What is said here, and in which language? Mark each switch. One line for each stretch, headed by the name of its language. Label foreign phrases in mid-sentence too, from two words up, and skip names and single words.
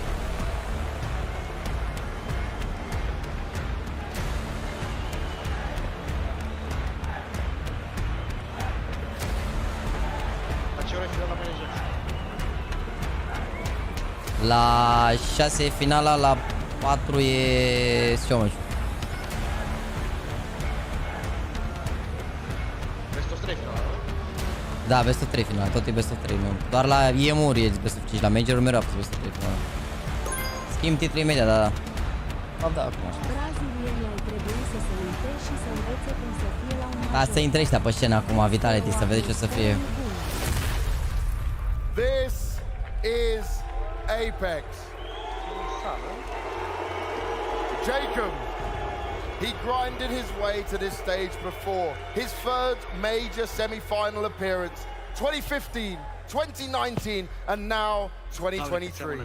Romanian: La ce oră e finala manager? La 6 e finala, la 4 e showmatch.
English: Best of 3
Romanian: finala, nu? Da,
English: best of 3
Romanian: finala, tot e
English: best of 3,
Romanian: nu. Doar la IEM-uri e
English: best of 5,
Romanian: la major-uri mereu a fost
English: best of 3
Romanian: finala. Schimb titlul imediat, da. Da, acum așa. Brazilienii ar trebui să se uite și să învețe cum să fie la un major. Asta intră ăștia pe scenă acum, Vitality, să vedeți ce o să fie.
English: This is Apex. Jacob, he grinded his way to this stage before. His third major semi-final appearance, 2015, 2019, and now 2023.